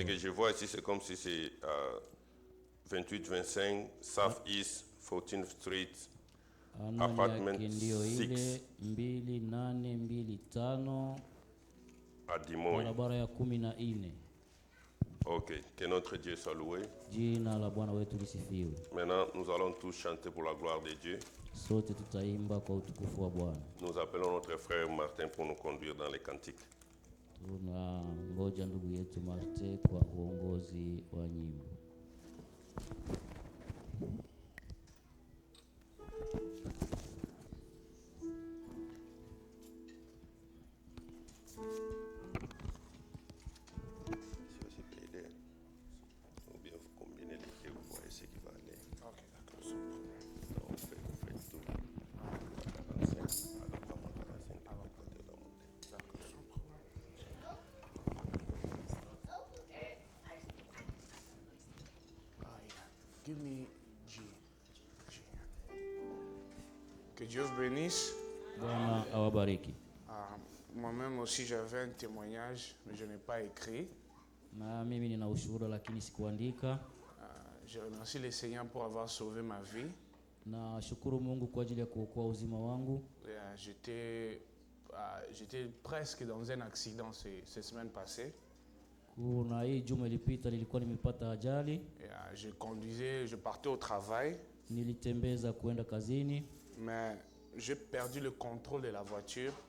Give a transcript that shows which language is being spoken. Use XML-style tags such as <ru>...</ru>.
<fr>ce que je vois ici, c'est comme si c'est 28-25 South East 14th Street, apartment 6 2825 à Dimoy.</fr> <sw>barabara ya 14.</sw> <fr>Ok, que notre Dieu soit loué.</fr> <sw>Jina la Bwana wetu lisifiwe.</sw> <fr>Maintenant, nous allons tous chanter pour la gloire de Dieu.</fr> <sw>Sote tutaimba kwa utukufu wa Bwana.</sw> <fr>Nous appelons notre frère Martin pour nous conduire dans les cantiques.</fr> <sw>Tunangoja ndugu yetu Marte kwa uongozi wa nyimbo.</sw> <en>Give me G.</en> <fr>Que Dieu vous bénisse.</fr> <sw>Bwana awabariki.</sw> <fr>Moi-même aussi j'avais un témoignage, mais je n'ai pas écrit.</fr> <sw>Na mimi nina ushuhuda lakini sikuandika.</sw> <fr>Je remercie le Seigneur pour avoir sauvé ma vie.</fr> <sw>Na shukuru Mungu kwa ajili ya kuokoa uzima wangu.</sw> <fr>J'étais presque dans un accident ces semaines passées.</fr> <sw>Kuna hii juma ilipita nilikuwa nimepata ajali.</sw> <fr>Je partais au travail.</fr> <sw>Nilitembeza kuenda kazini.</sw> <fr>Mais j'ai perdu le contrôle de la voiture.</fr>